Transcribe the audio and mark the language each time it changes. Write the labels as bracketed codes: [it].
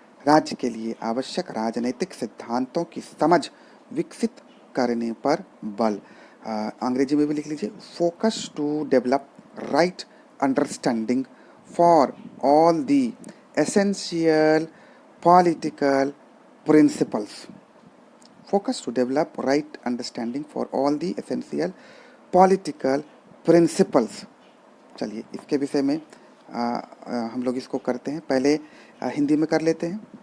[hi] राज्य के लिए आवश्यक राजनीतिक सिद्धांतों की समझ विकसित करने पर बल। अंग्रेजी में भी लिख लीजिए। [en] Focus to develop right understanding for all the essential political principles. Focus to develop right understanding for all the essential political principles। [hi] चलिए इसके विषय में हम लोग इसको करते हैं। पहले हिंदी में कर लेते हैं।